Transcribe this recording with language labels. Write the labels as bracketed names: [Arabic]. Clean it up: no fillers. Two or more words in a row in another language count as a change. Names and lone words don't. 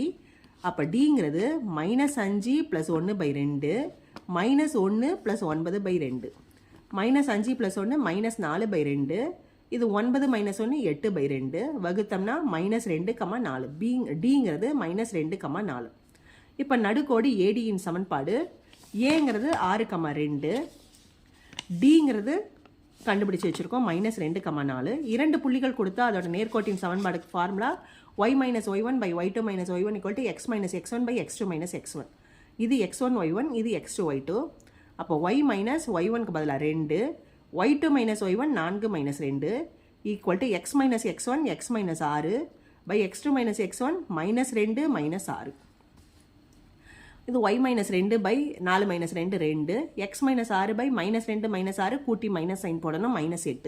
[Tamil] அப்போ Dங்கிறது -5 + 1/2 -1 + 9/2 -5 + 1 -4/2 இது 9 - 1 8/2 வகுத்தோம்னா -2, 4 Dங்கிறது -2, 4. இப்போ நடுக்கோடு ADயின் சமன்பாடு ஏங்கிறது 6,2 Dங்கிறது கண்டுபிடிச்சு வச்சுருக்கோம் -2, 4. 2 புள்ளிகள் கொடுத்தா அதோட நேர்கோட்டின் சமன்பாடுக்கு ஃபார்முலா y - y1/y2 - y1 = x - x1/x2 - x1. இது x1 y1 இது x2 y2. அப்போ y - y1க்கு பதிலாக 2 y2 - y1 4 - 2 [English] equal to [Tamil] x - x1 x - 6/x2 - x1 -2 -6. இது y - 2/4 - 2 2 x - 6/-2 -6 கூட்டி [English] minus sign [Tamil] போடணும் -8.